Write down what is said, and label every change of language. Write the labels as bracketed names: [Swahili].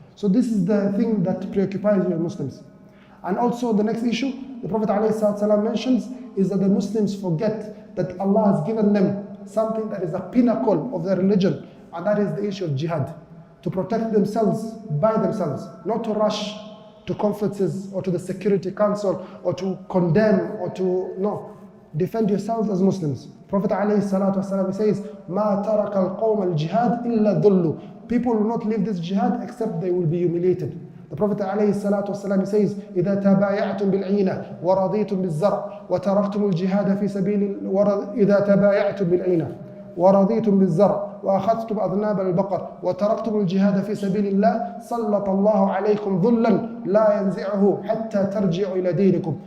[English] So this is the thing that preoccupies you Muslims. And also the next issue, the Prophet ﷺ mentions, is that the Muslims forget that Allah has given them something that is a pinnacle of their religion, and that is the issue of jihad. To protect themselves by themselves, not to rush to conferences or to the Security Council or to condemn or to, no. Defend yourselves as Muslims. Prophet ﷺ says, [Arabic] مَا تَرَكَ الْقَوْمَ الْجِهَادِ إِلَّا ذُلُّ. [English] People will not leave this jihad except they will be humiliated. The Prophet ﷺ says, [Arabic] إِذَا تَبَايَعْتُمْ بِالْعِينَ وَرَضِيتُمْ بِالزَّرْعِ وَتَرَكْتُمُ الْجِهَادَ فِي سَبِيلِ إِذَا تَبَايَعْتُمْ بِالْعِينَ وَرَضِيتُمْ بِالزَّرْعِ وَأَخَذْتُمْ أَذْنَابَ الْبَقَرِ وَتَرَكْتُمُ الْجِهَادَ فِي سَبِيلِ اللَّهِ سَلَّطَ اللَّهُ عَلَيْكُمْ ذُلًّا لَا يَنزِعُهُ حَتَّى تَرْجِعُوا إِلَى دِينِكُمْ.